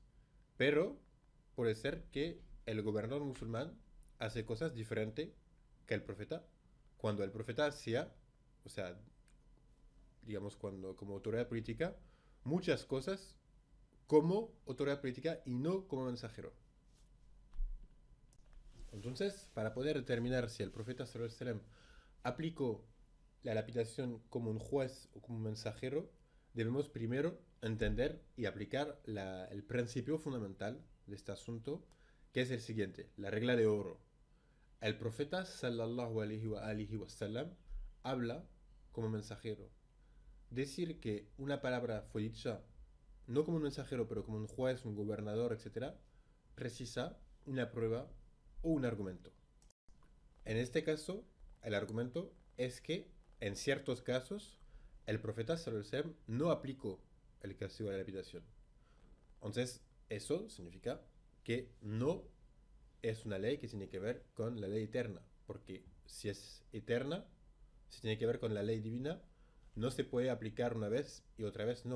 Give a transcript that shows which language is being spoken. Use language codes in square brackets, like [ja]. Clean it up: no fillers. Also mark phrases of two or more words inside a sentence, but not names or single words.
[es] Pero puede ser que el gobernador musulmán hace cosas diferentes que el profeta. Cuando el profeta hacía, o sea, digamos, cuando como autoridad política, muchas cosas como autoridad política y no como mensajero. Entonces, para poder determinar si el profeta [ar] صلى الله عليه وسلم [es] aplicó la lapidación como un juez o como un mensajero, debemos primero entender y aplicar el principio fundamental de este asunto, que es el siguiente, la regla de oro. El profeta [ar] صلى الله عليه وسلم [es] habla como mensajero. Decir que una palabra fue dicha no como un mensajero, pero como un juez, un gobernador, etcétera, precisa una prueba o un argumento. En este caso, el argumento es que en ciertos casos el profeta [ar] صلى الله عليه وسلم [es] no aplicó el castigo de la lapidación. Entonces, eso significa que no es una ley que tiene que ver con la ley eterna, porque si es eterna, si tiene que ver con la ley divina, no se puede aplicar una vez y otra vez no.